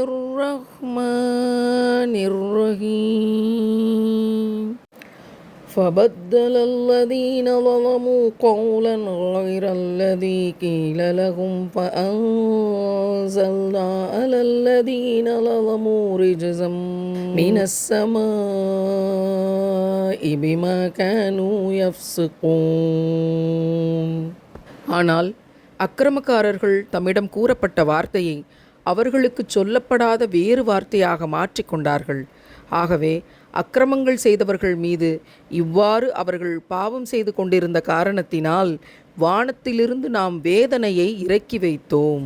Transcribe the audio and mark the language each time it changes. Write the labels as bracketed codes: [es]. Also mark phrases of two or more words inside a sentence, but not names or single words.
[ar] الرحمن الرحيم فبدل الذين ظلموا قولا غير الذي قيل لهم فأنزلنا على الذين ظلموا رجزا من السماء بما كانوا يفسقون. [ta] ஆனால் அக்கிரமக்காரர்கள் தம்மிடம் கூறப்பட்ட வார்த்தையை அவர்களுக்கு சொல்லப்படாத வேறு வார்த்தையாக மாற்றிக்கொண்டார்கள். ஆகவே அக்கிரமங்கள் செய்தவர்கள் மீது இவ்வாறு அவர்கள் பாவம் செய்து கொண்டிருந்த காரணத்தினால் வானத்திலிருந்து நாம் வேதனையை இறக்கி வைத்தோம்.